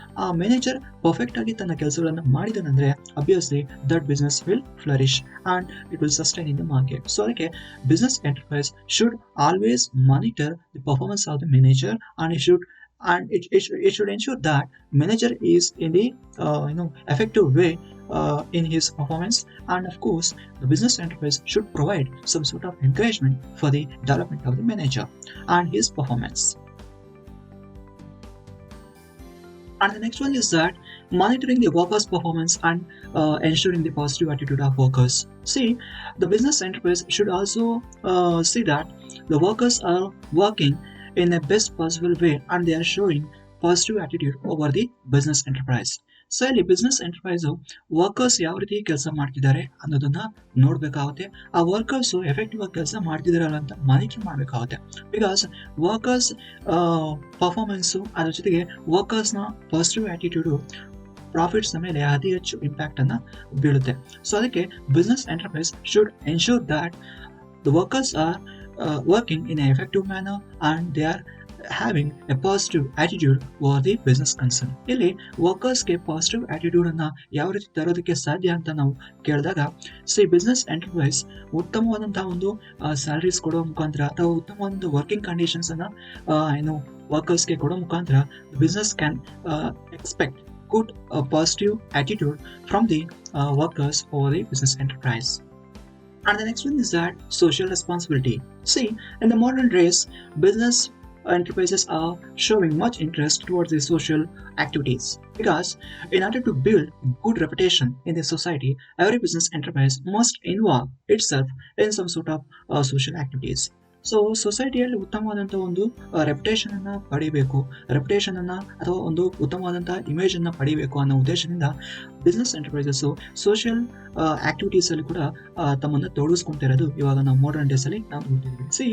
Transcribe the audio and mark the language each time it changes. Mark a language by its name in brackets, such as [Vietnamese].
[Kannada] ಆ manager perfect ಆಗಿ ತನ್ನ ಕೆಲಸಗಳನ್ನು ಮಾಡಿದನಂದ್ರೆ [English] Obviously that business will flourish and it will sustain in the market. So ಅದಕ್ಕೆ business enterprise should always monitor the performance of the manager and it should ensure that manager is in the effective way in his performance, and of course the business enterprise should provide some sort of encouragement for the development of the manager and his performance. And the next one is that monitoring the workers' performance and ensuring the positive attitude of workers. See, the business enterprise should also see that the workers are working in a best possible way and they are showing positive attitude over the business enterprise. [Kannada] So ಇಲ್ಲಿ business enterprise workers ಯಾವ ರೀತಿ ಕೆಲಸ ಮಾಡ್ತಿದ್ದಾರೆ ಅನ್ನೋದನ್ನ ನೋಡ್ಬೇಕಾಗುತ್ತೆ. ಆ workers effective ಆಗಿ ಕೆಲಸ ಮಾಡ್ತಿದಾರಲ್ಲ ಅಂತ ಮಾನಿಟರ್ ಮಾಡಬೇಕಾಗುತ್ತೆ. ಬಿಕಾಸ್ ವರ್ಕರ್ಸ್ ಪರ್ಫಾರ್ಮೆನ್ಸ್ ಅದ್ರ ಜೊತೆಗೆ ವರ್ಕರ್ಸ್ ನ ಪಾಸಿಟಿವ್ ಆಟಿಟ್ಯೂಡ್ ಪ್ರಾಫಿಟ್ಸ್ ಮೇಲೆ ಅತಿ ಹೆಚ್ಚು ಇಂಪ್ಯಾಕ್ಟ್ ಅನ್ನ ಬೀಳುತ್ತೆ. [English] So ಅದಕ್ಕೆ business enterprise should ensure that the workers are working in an effective manner and they are having a positive attitude over the business concern. [Kannada] ಇಲ್ಲಿ ವರ್ಕರ್ಸ್ಗೆ ಪಾಸಿಟಿವ್ ಆಟಿಟ್ಯೂಡ್ ಅನ್ನ ಯಾವ ರೀತಿ ತರೋದಕ್ಕೆ ಸಾಧ್ಯ ಅಂತ ನಾವು ಕೇಳಿದಾಗ, ಬಿಸ್ನೆಸ್ ಎಂಟರ್ಪ್ರೈಸ್ ಉತ್ತಮವಾದಂತಹ ಒಂದು ಸ್ಯಾಲರೀಸ್ ಕೊಡೋ ಮುಖಾಂತರ ಅಥವಾ ಉತ್ತಮವಾದ ವರ್ಕಿಂಗ್ ಕಂಡೀಷನ್ಸ್ ಅನ್ನ ಏನು ವರ್ಕರ್ಸ್ಗೆ ಕೊಡೋ ಮುಖಾಂತರ [English] Business can expect good positive attitude from the workers over the business enterprise. And the next one is that social responsibility. See, in the modern days, business enterprises are showing much interest towards the social activities because in order to build good reputation in the society, every business enterprise must involve itself in some sort of social activities. [Kannada] So ಸೊಸೈಟಿಯಲ್ಲಿ ಉತ್ತಮವಾದಂಥ ಒಂದು reputation ಅನ್ನ ಪಡಿಬೇಕು, reputation ಅನ್ನ ಅಥವಾ ಒಂದು ಉತ್ತಮವಾದಂತಹ image ಅನ್ನ ಪಡಿಬೇಕು ಅನ್ನೋ ಉದ್ದೇಶದಿಂದ ಬಿಸ್ನೆಸ್ ಎಂಟರ್ಪ್ರೈಸಸ್ ಸೋಷಿಯಲ್ ಆಕ್ಟಿವಿಟೀಸ್ ಅಲ್ಲಿ ಕೂಡ ತಮ್ಮನ್ನ ತೊಡಗಿಸ್ಕೊಂತಿರೋದು ಇವಾಗ ನಾವು ಮಾಡರ್ನ್ ಡೇಸ್ ಅಲ್ಲಿ ನಾವು ನೋಡ್ತಿದ್ದೀವಿ.